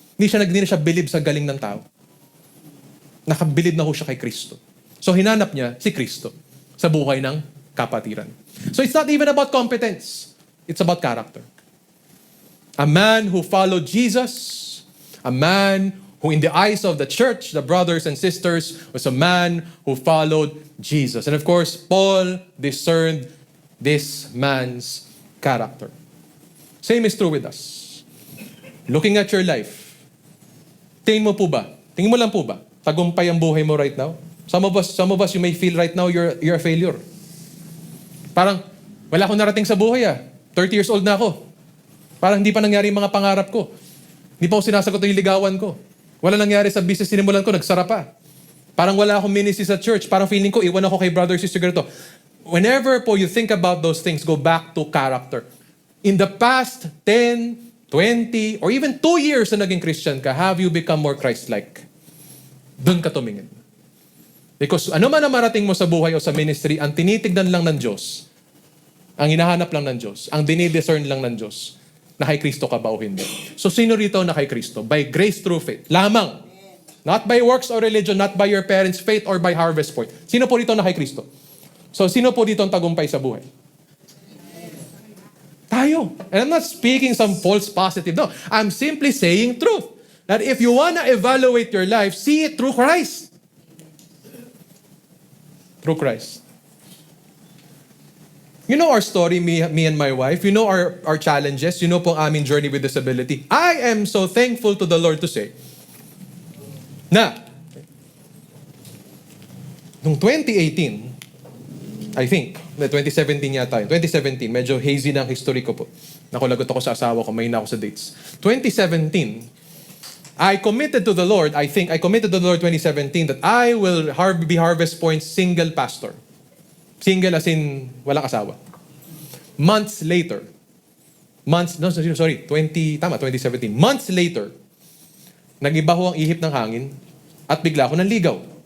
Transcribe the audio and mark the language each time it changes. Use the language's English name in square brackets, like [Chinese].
[Filipino] Hindi na siya believe sa galing ng tao. Nakabilib na ho siya kay Kristo. So hinanap niya si Kristo sa buhay ng kapatiran. [English] So it's not even about competence. It's about character. A man who followed Jesus, a man who in the eyes of the church, the brothers and sisters, was a man who followed Jesus. And of course, Paul discerned this man's character. Same is true with us. Looking at your life, [Filipino] tingin mo lang po ba, tagumpay ang buhay mo [English] right now? Some of us, you may feel right now you're a failure. [Filipino] Parang, wala akong narating sa buhay [English] 30 years old [Filipino] na ako. Parang hindi pa nangyari yung mga pangarap ko. Hindi pa ako sinasagot yung ligawan ko. Wala nangyari sa business sinimulan ko, nagsara pa. Parang wala akong ministry sa church. Parang feeling ko, iwan ako kay brother, sister, ganito. [English] Whenever po you think about those things, go back to character. In the past 10, 20, or even 2 years [Filipino] na naging Christian ka, [English] have you become more Christ-like? [Filipino] Doon ka tumingin. Because ano man ang marating mo sa buhay o sa ministry, ang tinitignan lang ng Diyos, ang hinahanap lang ng Diyos, ang dinidiscern lang ng Diyos, na kay Kristo ka ba o hindi. So sino rito na kay Kristo? [English] By grace through faith. [Filipino] Lamang. [English] Not by works or religion, not by your parents' faith or by harvest point. [Filipino] Sino po rito na kay Kristo? So sino po dito ang tagumpay sa buhay? Tayo. [English] And I'm not speaking some false positive. No. I'm simply saying truth. That if you wanna evaluate your life, see it through Christ. Through Christ. You know our story, me and my wife. You know our challenges. You know po [Filipino] ang aming [English] journey with disability. I am so thankful to the Lord to say na noong 2018, I think, 2017 yata yun. [Filipino] 2017, medyo hazy na ang history ko po. Nakulagot ako sa asawa ko, may na ako sa dates. [English] 2017, I committed to the Lord, I committed to the Lord 2017 that I will be Harvest Point's single pastor. Single as in [Filipino] walang asawa. [English] Months later, 2017. [Filipino] Months later, nag-iba ho ang ihip ng hangin at bigla ako nanligaw.